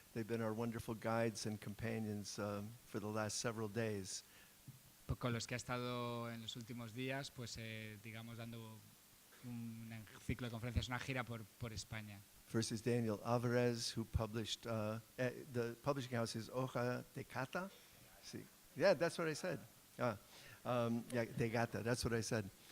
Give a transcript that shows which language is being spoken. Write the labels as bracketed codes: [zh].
[en] They've been our wonderful guides and companions for the last several days. [es] Con los que ha estado en los últimos días, pues digamos dando un ciclo de conferencias, una gira por España. [en] First is Daniel Alvarez, who published, the publishing house is Hoja de Gata. See, yeah, that's what I said. Yeah, de Gata, that's what I said.